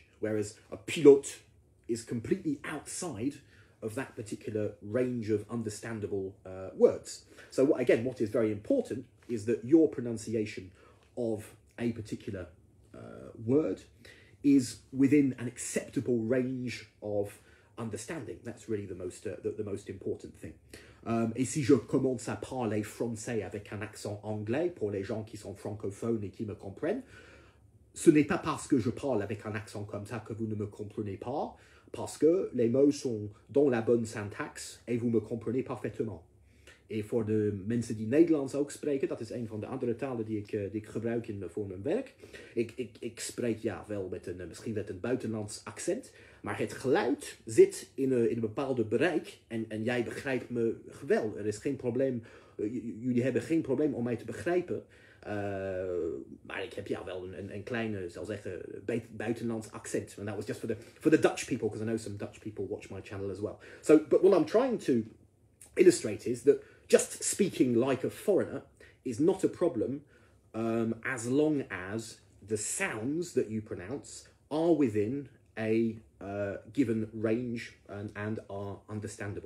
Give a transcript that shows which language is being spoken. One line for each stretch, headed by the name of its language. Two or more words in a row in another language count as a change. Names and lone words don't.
English: Whereas a pilote is completely outside of that particular range of understandable words. So what is very important is that your pronunciation of a particular word is within an acceptable range of understanding. That's really the most important thing.
French: Et si je commence à parler français avec un accent anglais pour les gens qui sont francophones et qui me comprennent, ce n'est pas parce que je parle avec un accent comme ça que vous ne me comprenez pas, parce que les mots sont dans la bonne syntaxe et vous me comprenez parfaitement.
Dutch: En voor de mensen die Nederlands ook spreken, dat is een van de andere talen die ik gebruik voor mijn werk. Ik spreek wel misschien met een buitenlands accent, maar het geluid zit in een bepaalde bereik en jij begrijpt me geweldig. Er is geen probleem, jullie hebben geen probleem om mij te begrijpen. Maar ik heb wel een kleine, zal zeggen, buitenlands accent.
English: And that was just for the Dutch people, because I know some Dutch people watch my channel as well. So, but what I'm trying to illustrate is that just speaking like a foreigner is not a problem as long as the sounds that you pronounce are within a given range and are understandable.